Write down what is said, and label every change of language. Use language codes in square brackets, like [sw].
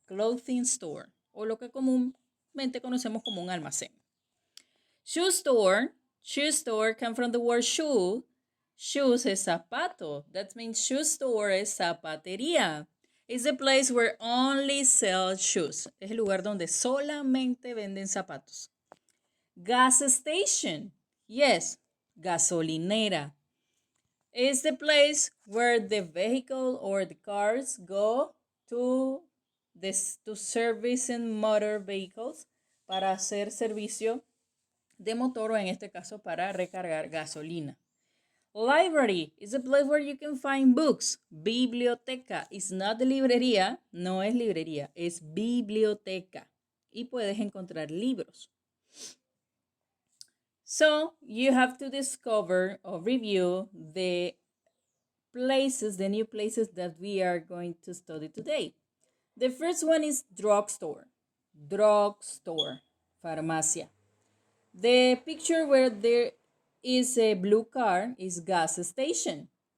[es] Clothing store, o lo que comúnmente conocemos como un almacén. [en] Shoe store. Shoe store comes from the word shoe. Shoes es zapato. That means shoe store es zapatería. It's a place where only sell shoes. [es] Es el lugar donde solamente venden zapatos. [en] Gas station. Yes, gasolinera. It's the place where the vehicle or the cars go to servicing motor vehicles [es] para hacer servicio de motor o en este caso para recargar gasolina. [en] Library is a place where you can find books. [es] Biblioteca [en] is not the [es] librería, no es librería, es biblioteca. Y puedes encontrar libros. [en] So you have to discover or review the places, the new places that we are going to study today. The first one is drugstore. Drugstore, farmacia. The picture where there is a blue car is gas station.